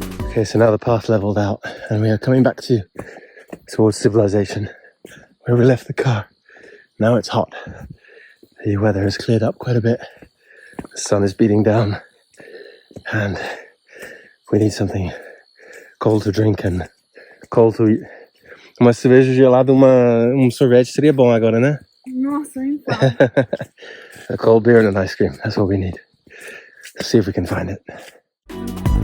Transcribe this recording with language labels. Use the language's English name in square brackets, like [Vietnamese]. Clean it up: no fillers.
[English] Okay, so now the path leveled out and we are coming back towards civilization where we left the car. Now it's hot. The weather has cleared up quite a bit. The sun is beating down and we need something cold to drink and cold to eat. [Portuguese] Uma cerveja gelada, sorvete seria bom agora, né? Nossa, nem fala. [English] A cold beer and an ice cream. That's what we need. Let's see if we can find it.